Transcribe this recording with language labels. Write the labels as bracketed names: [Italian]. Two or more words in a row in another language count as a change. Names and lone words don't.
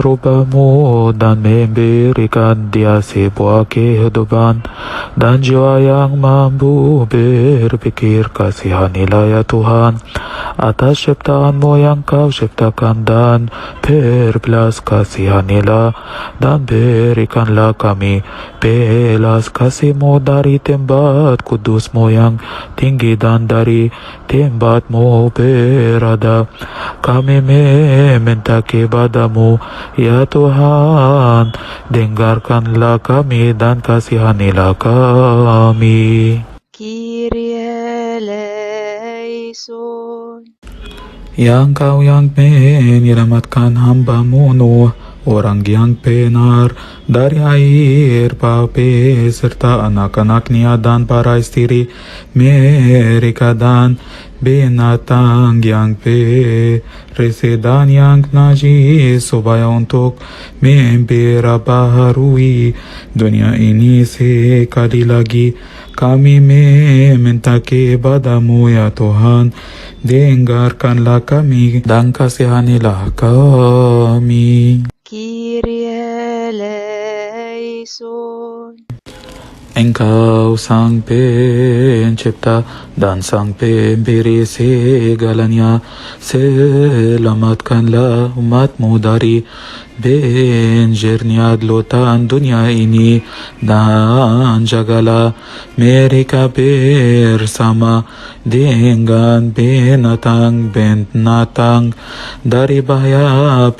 [Indonesian] rupamu dan memberikan dia sebuah kehidupan dan jiwa yang mampu berpikir, kasihanilah ya Tuhan atas ciptaanmu yang kau ciptakan dan berbelas kasihanilah dan berikanlah kami belas kasihmu dari tempat kudusmu yang tinggi dan dari tempatmu berada. Kami meminta kepadamu ya Tuhan, dengarkanlah kami dan kasihanilah kami. [Greek] Kyrie eleison. [Indonesian] Ya Engkau yang menyelamatkan hamba-Mu Nuh, orang yang benar, dari air bah beserta anak-anaknya dan para istri mereka dan binatang yang berisi dan yang najis, supaya untuk memperbaharui dunia ini sekali lagi. Kami meminta kepadamu ya Tuhan, dengarkanlah kami dan kasihanilah kami. [Greek] Kyrie eleison. [Indonesian] Engkau Sang Pencipta dan Sang Pemberi segalanya, selamatkanlah umat-Mu dari banjirnya lautan dunia ini, dan jagalah mereka bersama dengan binatang-binatang dari bahaya.